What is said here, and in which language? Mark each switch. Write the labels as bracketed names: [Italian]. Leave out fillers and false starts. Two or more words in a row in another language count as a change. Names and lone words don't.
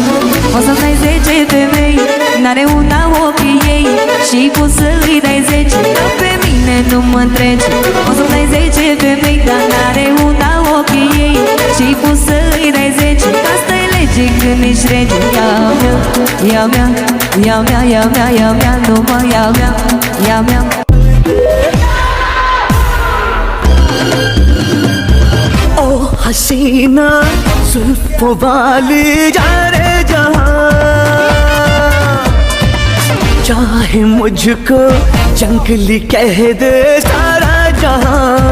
[Romanian] O să dai 10 femei, n-are una ochii ei, și poți să îi dai 10, că pe mine nu mă întregi. O să dai 10 femei, dar n-are una ochii ei, și poți să îi dai 10, că asta e lege când ești rege. Ia mea, ia mea, ia mea, ia mea, ia mea, numai ia mea, ia mea. [Hindi] हसीना जुल्फों वाली जाने जहां, चाहे मुझको जंगली कह दे सारा जहां।